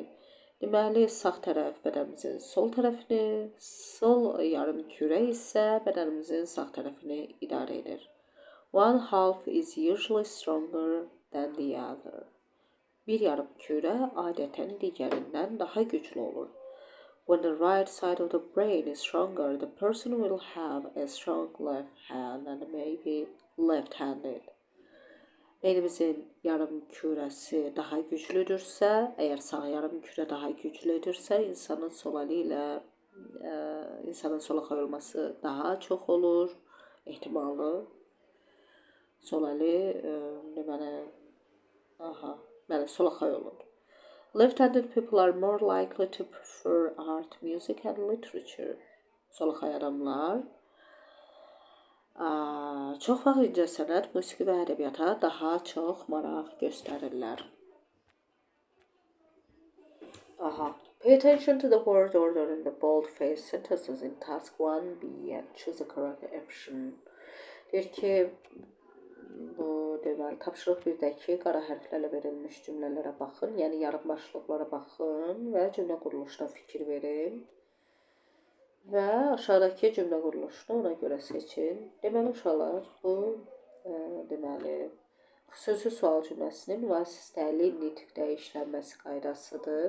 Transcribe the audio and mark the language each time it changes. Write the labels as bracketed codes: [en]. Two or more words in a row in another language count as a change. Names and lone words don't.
[az] Deməli, sağ tərəf bədənimizin sol tərəfini, sol yarım kürə isə bədənimizin sağ tərəfini idarə edir. [en] One half is usually stronger than the other. [az] Bir yarım kürə adətən digərindən daha güclü olur. [en] When the right side of the brain is stronger, the person will have a strong left hand and may be left-handed. [az] Beynimizin yarım kürəsi daha güclüdürsə, əgər sağ yarım kürə daha güclüdürsə, insanın sol əli ilə insanın solaxay olması daha çox olur, ehtimalı. Sol əli deməli, solaxay olur. [en] Left-handed people are more likely to prefer art, music and literature. [az] Solaxay adamlar çox vaxt incəsənət, musiqi və ədəbiyyata daha çox maraq göstərirlər. [en] Pay attention to the word order in the bold-faced sentences in task 1B and choose the correct option. [az] Deyir ki, bu deməli tapşırıq 1-dəki qara hərflərlə verilmiş cümlələrə baxın, yəni yarım başlıqlara baxın və cümlə quruluşuna fikir verin. Və aşağıdakı cümlə quruluşunu ona görə seçin. Deməli, uşaqlar, bu xüsusi sual cümləsinin vasitəli nitqdə işlənməsi qaydasıdır.